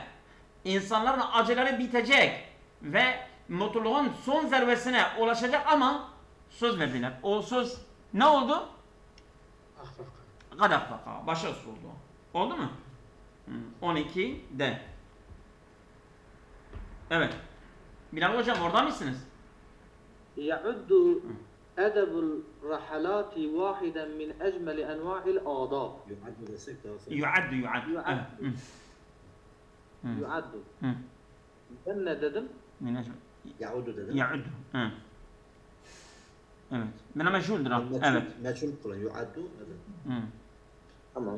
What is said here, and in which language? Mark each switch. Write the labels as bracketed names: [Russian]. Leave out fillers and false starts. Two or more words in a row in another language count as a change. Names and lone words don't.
[Turkish] İnsanların acıları bitecek ve mutluluğun son zirvesine ulaşacak ama söz verdiler. O söz ne oldu? Akhfaka. Kadafaka. Başarısız oldu. Oldu mu? 12'de. Evet. Bilal hocam orada mısınız? [Arabic] يعد أدب الرحلات واحدا من أجمل أنواع الآداب. [Turkish] Yu'addu desek daha sonra. Yuaddu. Yuaddu. Evet. يعد. Hı. Ben ne dedim? [Arabic] من أجل. [Turkish] Ya'udu dedim. Ya'uddu. Hı. Evet. Buna meşhuldür ha. Meçhul, Evet. meçhul kılan. Yuaddu. Hı. Tamam.